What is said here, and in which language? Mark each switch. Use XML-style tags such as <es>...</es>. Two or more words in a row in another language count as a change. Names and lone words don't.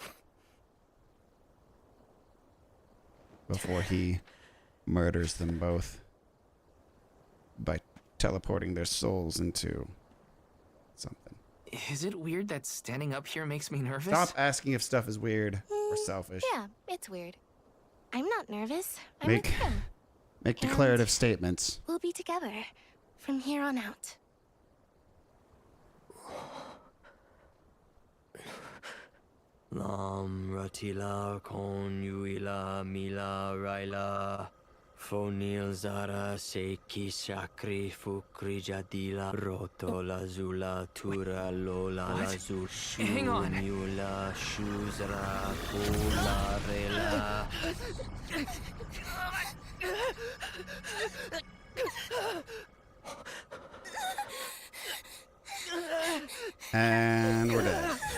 <en>Before he murders them both by teleporting their souls into something. Is it weird that standing up here makes me nervous? Stop asking if stuff is weird or selfish. Yeah, it's weird. I'm not nervous. I'm Make with him. make declarative statements. We'll be together from here on out. Lam ratila kon yuila mila raila fonil zara seki shakri fukri jadila roto la zula tura lola la zur Hang on. yula shuzra kula rela. And we're dead.</en>